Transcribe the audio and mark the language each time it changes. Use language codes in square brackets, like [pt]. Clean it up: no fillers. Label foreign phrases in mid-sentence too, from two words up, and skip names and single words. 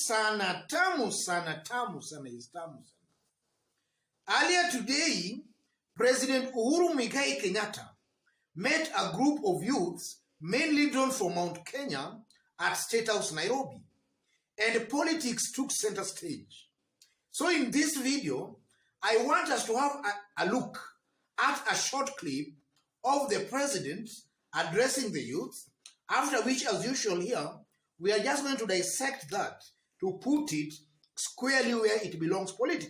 [en] sana, tamu sana, tamu sana, is tamu sana. Earlier today, President Uhuru Kenyatta met a group of youths, mainly drawn from Mount Kenya, at State House, Nairobi, and politics took center stage. So in this video, I want us to have a look at a short clip of the president addressing the youth, after which, as usual here, we are just going to dissect that to put it squarely where it belongs politically.